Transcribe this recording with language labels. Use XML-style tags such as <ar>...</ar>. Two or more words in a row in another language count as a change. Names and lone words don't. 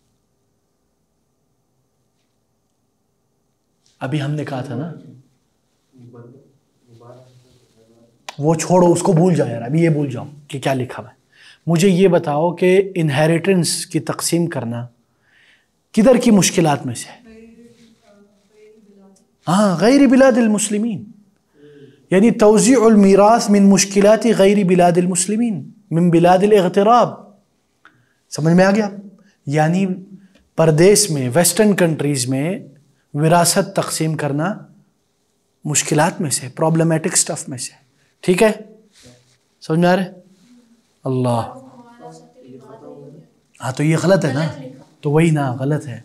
<ur>ابھی ہم نے کہا تھا نا، وہ چھوڑو اس کو، بھول جاؤ یار، ابھی یہ بھول جاؤ کہ کیا لکھا ہوا ہے. مجھے یہ بتاؤ کہ انہیریٹنس کی تقسیم کرنا کدھر کی مشکلات میں سے ہے؟ ہاں</ur> <ar>غیر بلاد المسلمین، یعنی توزیع المیراث من مشکلات غیر بلاد المسلمین، من بلاد الاغتراب.</ar> <ur>سمجھ میں آ گیا؟ یعنی پردیس میں،</ur> <en>western countries</en> <ur>میں وراثت تقسیم کرنا مشکلات میں سے،</ur> <en>problematic stuff</en> <ur>میں سے. ٹھیک ہے، سمجھ میں آ رہا ہے؟ اللہ، ہاں تو یہ غلط ہے نا، تو وہی نا غلط ہے.</ur>